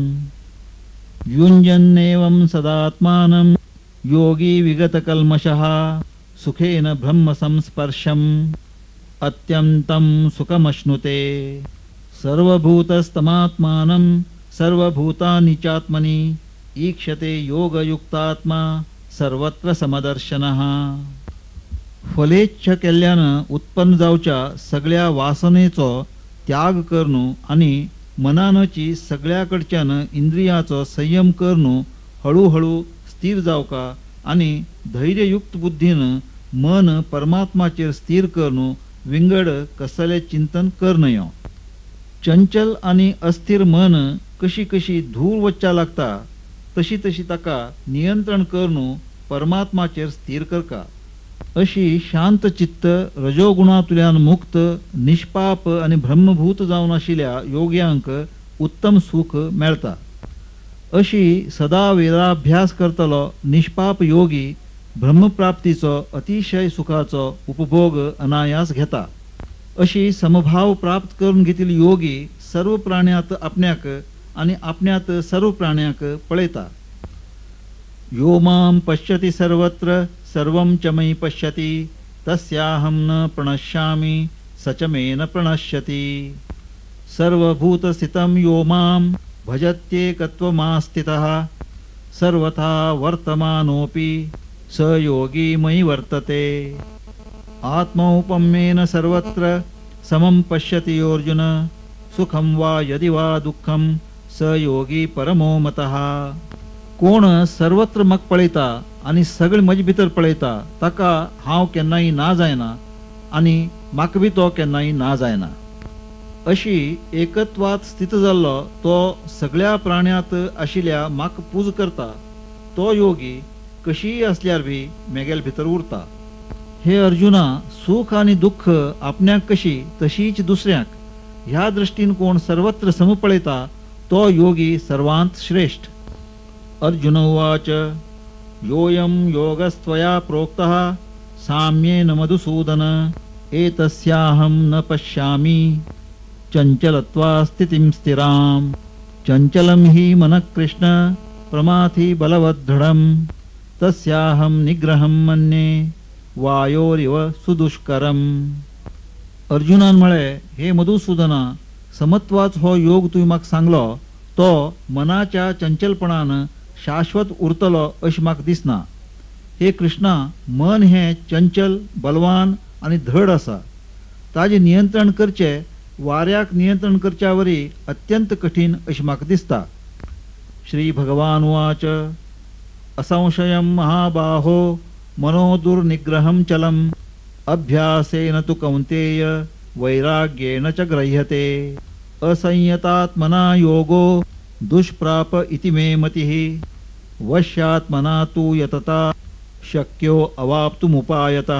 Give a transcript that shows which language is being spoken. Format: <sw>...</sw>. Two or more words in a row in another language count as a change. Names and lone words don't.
<sa>युञ्जन्नेवं सदात्मानं योगी विगतकल्मषः सुखेन ब्रह्मसंस्पर्शम् अत्यंतं सुखमश्नुते। सर्वभूतस्तमात्मानं सर्वभूतानि चात्मनि ईक्षते योगयुक्तात्मा सर्वत्र समदर्शनः।</sa> <kok>फलेच्छ केल्यानं उत्पन्न जावच्या सगळ्या वासनेचो त्याग करणं आणि मनानची सगळ्याकडच्यान इंद्रियाचो संयम करणं हळूहळू स्थिर जावका आणि धैर्ययुक्त बुद्धीनं मन परमात्माचेर स्थिर करणं विंगड कसले चिंतन करनयो। चंचल आणि अस्थिर मन कशी कशी धूळ वच्चा लागता तशी तशी ताका नियंत्रण करणं परमात्माचेर स्थिर करका। अशी शांत चित्त रजोगुणांतल्यान मुक्त निष्पाप आणि ब्रह्मभूत जावन आशिल्ल्या योग्यांक उत्तम सुख मेळता। अशी सदा वेदाभ्यास करतलो निष्पाप योगी ब्रह्मप्राप्तीचो अतिशय सुखाचो उपभोग अनायास घेता। अशी समभाव प्राप्त करून घेतिल्ली योगी सर्व प्राण्यात आपण्याक आणि आपण्यात सर्व प्राण्याक पळयता।</kok> <sa>यो मां पश्यति सर्वत्र सर्वं च मयि पश्यति तस्याहं न प्रणश्यामि स च मे न प्रणश्यति। सर्वभूतस्थितं यो मां भजत्येकत्वमास्थितः सर्वथा वर्तमानोऽपि स योगी मयि वर्तते। आत्मौपम्येन सर्वत्र समं पश्यति योऽर्जुन सुखं वा यदि वा दुःखं स योगी परमो मतः।</sa> <kok>कोण सर्वत्र म्हाका पळयता आनी सगळे म्हजे भितर पळयता ताका हांव केन्नाय ना जायना आनी म्हाका बी तो केन्नाय ना जायना। अशी एकत्वात स्थित जाल्लो तो सगळ्या प्राण्यांत आशिल्ल्या म्हाका पूज करता तो योगी कशीय असल्यार बी मेगेल भितर उरता। हे अर्जुना, सुख आणि दुःख आपण्याक कशी तशीच दुसऱ्याक ह्या दृष्टीन कोण सर्वत्र सम पळयता तो योगी सर्वांत श्रेष्ठ।</kok> <sa>अर्जुन उवाच योऽयं योगस्त्वया प्रोक्तः साम्येन मधुसूदन एतस्याहं न पश्यामि चञ्चलत्वा स्थितिं स्थिराम्। चञ्चलं हि मनः कृष्ण प्रमाथि बलवद्दृढं तस्याहं निग्रहं मन्ये वायोरिव सुदुष्करम्।</sa> <kok>अर्जुनान म्हळे, हे मधुसूदना, समत्वाच हो योग तुवें म्हाका सांगलो तो मनाच्या चंचलपणान शाश्वत उरतलो अशें म्हाका दिसना। हे कृष्णा, मन हे चंचल बलवान आणि धड आसा। ताजे नियंत्रण करचे वाऱ्याक नियंत्रण करच्या वरी अत्यंत कठीण अशें म्हाका दिसता।</kok> <sa>श्री भगवान उवाच असंशयं महाबाहो मनो दुर्निग्रहं चलम् अभ्यासेन तु कौन्तेय वैराग्येन च गृह्यते। असंयतात्मना योगो दुष्प्राप इति मे मतिः वश्यात्मना तु यतता शक्यो अवाप्तुमुपायतः।</sa>